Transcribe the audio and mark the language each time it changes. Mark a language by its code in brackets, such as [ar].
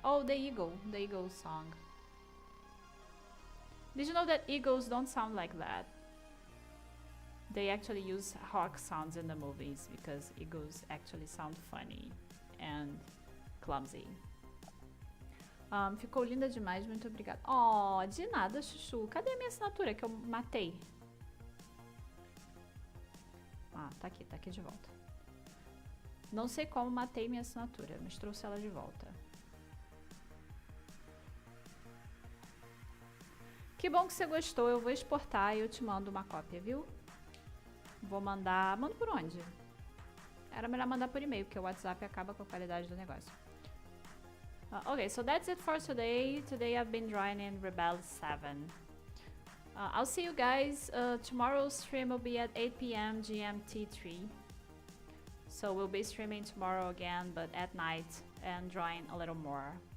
[en] Oh, the eagle song. Did you know that eagles don't sound like that? They actually use hawk sounds in the movies, because eagles actually sound funny and clumsy. [pt] Ficou linda demais, muito obrigada. Oh, de nada, Chuchu. Cadê a minha assinatura que eu matei? Ah, tá aqui de volta. Não sei como matei minha assinatura, mas trouxe ela de volta. Que bom que você gostou. Eu vou exportar e eu te mando uma cópia, viu? Vou mandar... Mando por onde? Era melhor mandar por e-mail, porque o WhatsApp acaba com a qualidade do negócio. [en] Okay, so that's it for today. Today I've been drawing in Rebelle 7. I'll see you guys. Tomorrow's stream will be at 8 p.m. GMT3. So we'll be streaming tomorrow again, but at night, and drawing a little more.